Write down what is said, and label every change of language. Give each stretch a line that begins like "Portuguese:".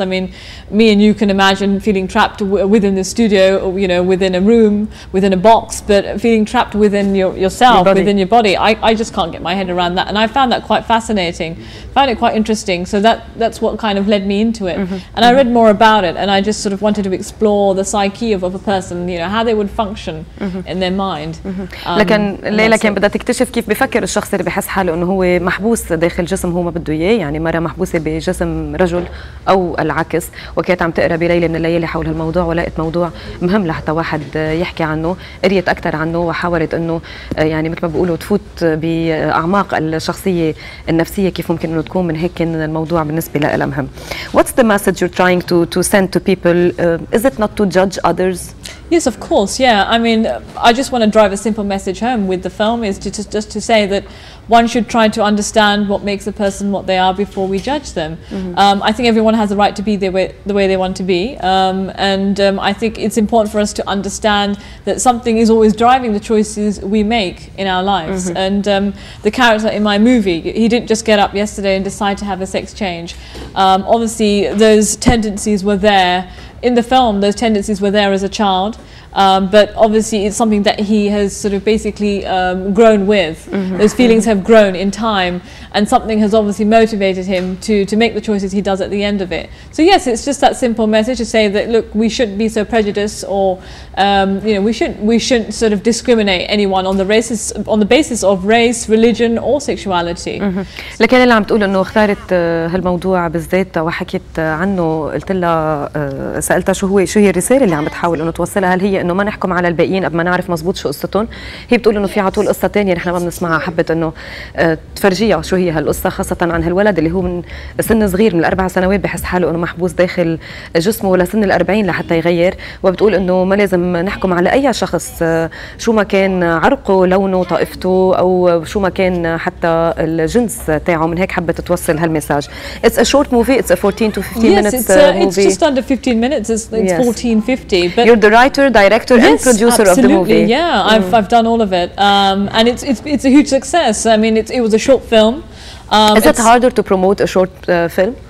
English: I mean, me and you can imagine feeling trapped within the studio, or, you know, within a room, within a box, but feeling trapped within yourself, within your body. I just can't get my head around that. And I found that quite fascinating. Found it quite interesting. So that's what kind of led me into it. And I read more about it, and I just sort of wanted to explore the psyche of a person, you know, how they would function in their mind.
Arabic: لكن ليلى كان بدها تكتشف كيف بفكر الشخص اللي بحس حاله انه هو محبوس داخل جسم هو ما بده اياه، يعني مرة محبوسة بجسم رجل او العكس، وكانت عم تقرا بليلة من الليالي حول هالموضوع ولقيت موضوع مهم لحتى واحد يحكي عنه، قريت اكثر عنه وحاولت انه يعني مثل ما بيقولوا تفوت باعماق الشخصية النفسية كيف ممكن انه تكون، من هيك كان الموضوع بالنسبة لها مهم.
English: What's the message you're trying to send to people? Is it not to judge others? Yes, of course. Yeah, I mean, I just want to drive a simple message home with the film, is just to say that one should try to understand what makes a person what they are before we judge them. I think everyone has a right to be the way they want to be, and I think it's important for us to understand that something is always driving the choices we make in our lives. And the character in my movie, he didn't just get up yesterday and decide to have a sex change. Obviously, those tendencies were there. In the film, those tendencies were there as a child, but obviously it's something that he has sort of basically grown with. Those feelings have grown in time, and something has obviously motivated him to make the choices he does at the end of it. So yes, it's just that simple message to say that, look, we shouldn't be so prejudiced, or you know, we shouldn't sort of discriminate anyone on the basis of race, religion, or sexuality.
Arabic: لكن اللي عم تقول انه اختارت هالموضوع بالذات وحكيت عنه، قلت لها سالتها شو هي الرساله اللي عم بتحاول انه توصلها، هل هي انه ما نحكم على الباقيين قبل ما نعرف مزبوط شو قصتهم؟ هي بتقول انه في على طول قصه ثانيه نحن ما بنسمعها، حبت انه تفرجيها شو هي هالقصه، خاصه عن هالولد اللي هو من سن صغير من ال4 سنوات بحس حاله انه محبوس داخل جسمه لسن ال40 لحتى يغير، وبتقول انه ما لازم نحكم على اي شخص شو ما كان عرقه، لونه، طائفته، او شو ما كان حتى الجنس تاعه، من هيك حبت توصل هالمساج.
English: It's a short movie, it's a 14 to 15 minutes movie. It's just under 15 minutes. It's Yes. 14:50. But you're the writer, director, and producer of the movie. Yeah, I've done all of it, and it's a huge success. I mean, it was a short film. Is it harder to promote a short film?